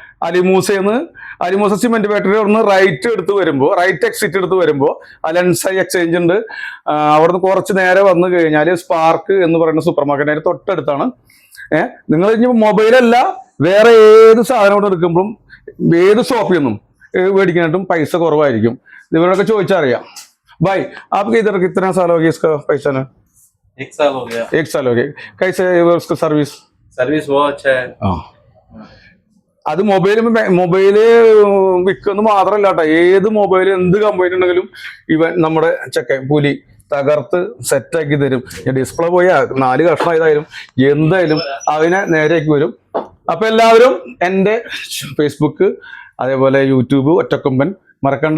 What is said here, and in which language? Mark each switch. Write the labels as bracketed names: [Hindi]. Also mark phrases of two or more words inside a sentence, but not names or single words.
[Malayalam] അലിമൂസ സിമെന്റ് ഫാക്ടറി അവിടുന്ന് [English] right exit [Malayalam] എടുത്ത് വരുമ്പോൾ ലൻസാരി എക്സ്ചേഞ്ച് ഉണ്ട്. അവിടുന്ന് കുറച്ച് നേരെ വന്നു കഴിഞ്ഞാൽ സ്പാർക്ക് എന്ന് പറയുന്ന [English] super market [Malayalam] അതിന് തൊട്ടടുത്താണ്. നിങ്ങൾ ഇനി മൊബൈലല്ല, വേറെ ഏത് സാധനം കൊണ്ട് എടുക്കുമ്പോഴും ഏത് ഷോപ്പിൽ നിന്നും മേടിക്കാനായിട്ടും പൈസ കുറവായിരിക്കും. ഇവരോടൊക്കെ ചോദിച്ചറിയാം. [Hindi] भाई आपके इधर कितना साल हो गया इसका पैसा ना? 1 साल हो गया। 1 साल हो गया। कैसे है उसका सर्विस बहुत अच्छा है। [Malayalam] അത് മൊബൈല് വിൽക്കുന്ന മാത്രമല്ല കേട്ടോ, ഏത് മൊബൈൽ എന്ത് കംപ്ലൈന്റ് ഉണ്ടെങ്കിലും ഇവൻ നമ്മുടെ പുലി തകർത്ത് സെറ്റാക്കി തരും. ഡിസ്പ്ലേ പോയി 4 കഷ്ണം ഇതായാലും എന്തായാലും അതിനെ നേരെയാക്കി വരും. അപ്പൊ എല്ലാവരും എൻ്റെ ഫേസ്ബുക്ക് അതേപോലെ യൂട്യൂബ് ഒറ്റക്കൊമ്പൻ മറക്കണ്ട.